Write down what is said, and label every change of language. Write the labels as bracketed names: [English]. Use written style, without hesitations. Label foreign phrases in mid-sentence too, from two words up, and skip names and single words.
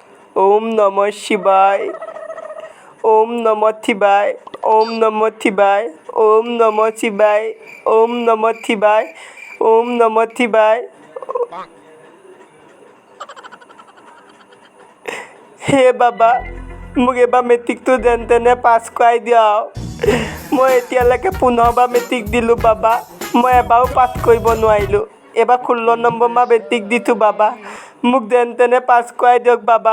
[Sanskrit] ओम नमः शिवाय। ओम नमः शिवाय। ओम नमः शिवाय। ओम नमः शिवाय। ओम नमः शिवाय। ओम नमः शिवाय। [Assamese] হে বাবা, মোক এবাৰ মেট্ৰিকটো যেন তেনে পাছ কৰাই দিয়া। মই এতিয়ালৈকে 15বাৰ মেট্ৰিক দিলোঁ বাবা, মই এবাৰো পাছ কৰিব নোৱাৰিলোঁ। এইবাৰ 16 নম্বৰমান মেট্ৰিক দিছোঁ বাবা, মোক যেন তেনে পাছ কৰাই দিয়ক বাবা।